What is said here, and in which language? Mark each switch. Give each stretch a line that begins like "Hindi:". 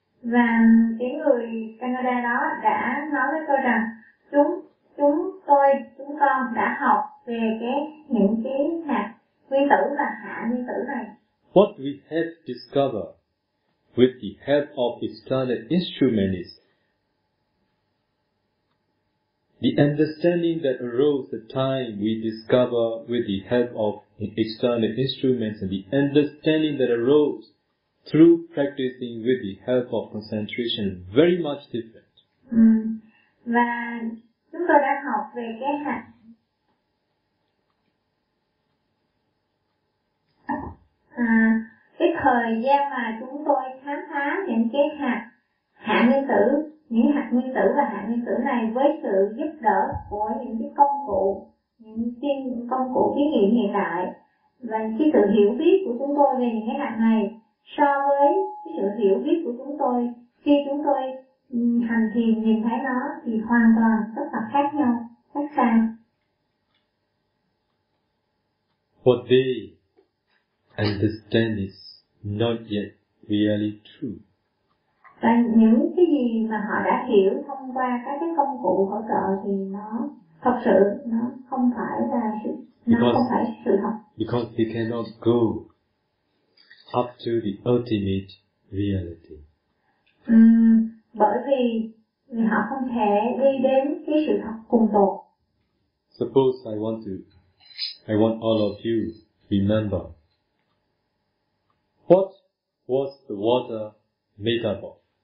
Vietnamese: Và cái người Canada đó đã nói với tôi rằng chúng con đã học về những cái hạt nguyên tử và hạ nguyên tử này.
English: What we have discovered with the help of external instrument is the understanding that arose the time we discover with the help of external instruments, and the understanding that arose through practicing with the help of concentration is very much different.
Vietnamese: Và chúng tôi đã học về cái hạt cái thời gian mà chúng tôi khám phá những cái hạt nguyên tử, những hạt nguyên tử và hạt nguyên tử này với sự giúp đỡ của những cái công cụ, những công cụ thí nghiệm hiện đại và cái sự hiểu biết của chúng tôi về những cái hạt này so với cái sự hiểu biết của chúng tôi khi chúng tôi hành thiền nhìn thấy nó thì hoàn toàn rất là khác nhau, khác xa.
English: What they understand is not yet really true.
Vietnamese: Và những cái gì mà họ đã hiểu thông qua các cái công cụ hỗ trợ thì nó thật sự nó không phải là sự thật.
English: Because they cannot go up to the ultimate reality.
Vietnamese: Bởi vì họ không thể đi đến cái sự thật cùng tột.
English: Suppose I want all of you remember, what was the water made up of?